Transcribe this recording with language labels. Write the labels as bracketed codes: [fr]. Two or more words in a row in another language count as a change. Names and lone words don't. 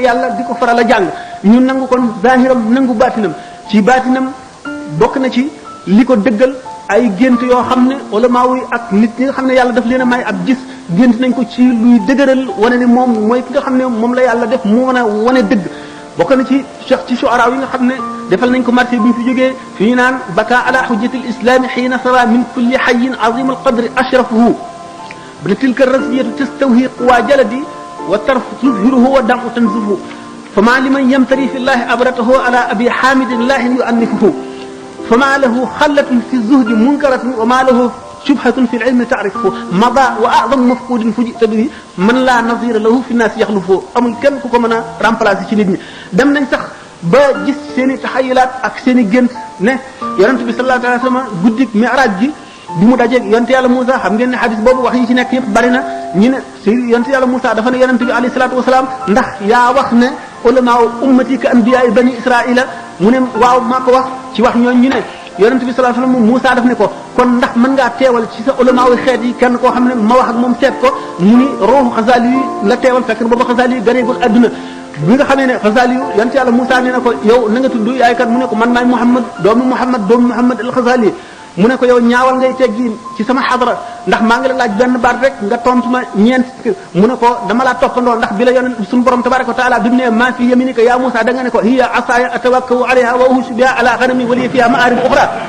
[wo] yàlla di ko faral a jàng ñu nangu kon zahiram nangu baatinam ci baatinam bokk na ci li ko dëggal ay gént yoo xam ne ulama yi ak nit ñi nga xam ne yàlla daf leen a may ab gis gént nañ ko ci luy dëgëral wane ne moom mooy ki nga xam ne moom la yàlla def mu mën a wane dëgg bokk na ci cheikh ci shu'ara yi nga xam ne defal nañ ko marché bi ñu fi jógee fi ñu naan [ar] بكى على حجة الإسلام حين سرى من كل حي عظيم القدر أشرفه ابن تلك راسية تستوحي قوى جلد و طرف تظهره و دم تنزفه فما لمن يمتري في الله أبرأه على أبي حامد لاح يعنفه فما له خلة في زهد منكرة و ما له شبهة في العلم تعرفه مضى و أعظم مفقود فجعت به من لا نظير له في الناس يخلفه [wo] amul kenn ku ko mën a remplacer ci nit ñi dem nañ sax ba gis seen i taxayulaat ak seen i gént ne yonent bi [ar] صلى الله عليه وسلم [wo] guddik mi'raj gi bi mu dajeeg yonent yàlla Moussa xam ngeen ne xadis boobu wax yi ci nekk yëpp bari na ñu ne si yonent yàlla Moussa dafa ne yonent bi [ar] عليه الصلاة والسلام [wo] ndax yaa wax ne [ar] علماء أمتي كأنبياء بني إسرائيل [wo] mu ne waaw maa ko wax ci wax ñooñu ñu ne yonent bi [ar] صلى الله عليه وسلم [wo] Moussa daf ne ko kon ndax mën ngaa teewal ci sa ulama wi xeet yi kenn koo xam ne ma wax ak moom seet ko mu ni ruuxu Xasaali yi la teewal fekk na booba Xasaali yi ganeegul adduna bi nga xamee ne Xasaali yu yonent yàlla Moussa nee na ko yow na nga tudd yaay kat mu ne ko man maay Muhammad doomu Muhammad al Xasaali mu ne ko yow ñaawal ngay teggi ci sama xadra ndax maa ngi la laaj benn baat rek nga tontu ma ñeent mu ne ko dama laa toppandoo ndax bi la yonent suñu borom [ar] تبارك وتعالى [wo] bi mu ne maa [ar] في يمينك يا موسى [wo] da nga ne ko [ar] هي عصاي أتوكأ عليها و أهش بها على غنمي و لي فيها مآرب أخرى